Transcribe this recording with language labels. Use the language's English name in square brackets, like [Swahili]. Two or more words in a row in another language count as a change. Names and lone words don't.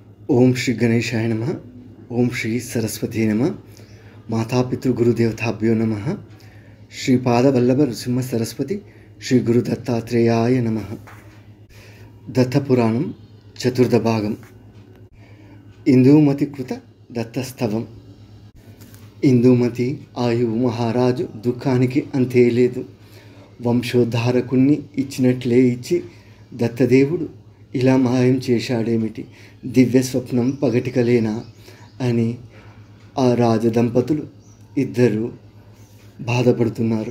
[Sanskrit] ओम श्री गणेशाय नमः। ओम श्री सरस्वती नमः। मातापितृगुरुदेवताभ्यो नमः। श्रीपादवल्लभ नृसिंह सरस्वती श्री गुरु दत्तात्रेयाय नमः। दत्तपुराणं चतुर्थभागम्। इंदुमति कृत दत्तस्तवम्। [Telugu] ఇందుమతి ఆయువు మహారాజు దుఃఖానికి అంతే లేదు. వంశోద్ధారకుణ్ణి ఇచ్చినట్లే ఇచ్చి దత్తదేవుడు ఇలా మాయం చేశాడేమిటి, దివ్య స్వప్నం పగటికలేనా అని ఆ రాజదంపతులు ఇద్దరు బాధపడుతున్నారు.